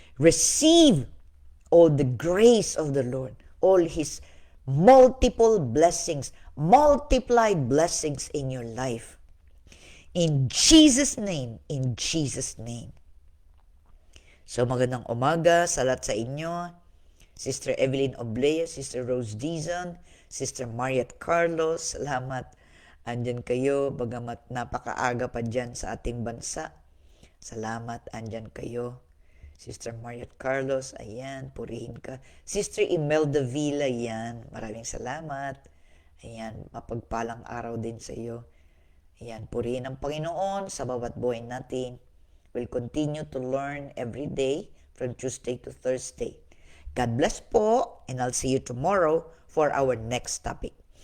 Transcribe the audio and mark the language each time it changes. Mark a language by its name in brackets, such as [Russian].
[English] Receive all the grace of the Lord, all His multiple blessings, multiplied blessings in your life. In Jesus' name, in Jesus' name. [Filipino] So magandang umaga sa lahat sa inyo. Sister Evelyn Oblea, Sister Rose Dizon, Sister Mariat Carlos, salamat. Andyan kayo, bagamat napakaaga pa dyan sa ating bansa. Salamat, andyan kayo. Sister Mariat Carlos, ayan, purihin ka. Sister Imelda Villa, ayan, maraming salamat. Ayan, mapagpalang araw din sa iyo. Ayan, purihin ang Panginoon sa bawat buhay natin. [English] We'll continue to learn every day from Tuesday to Thursday. God bless po, and I'll see you tomorrow for our next topic.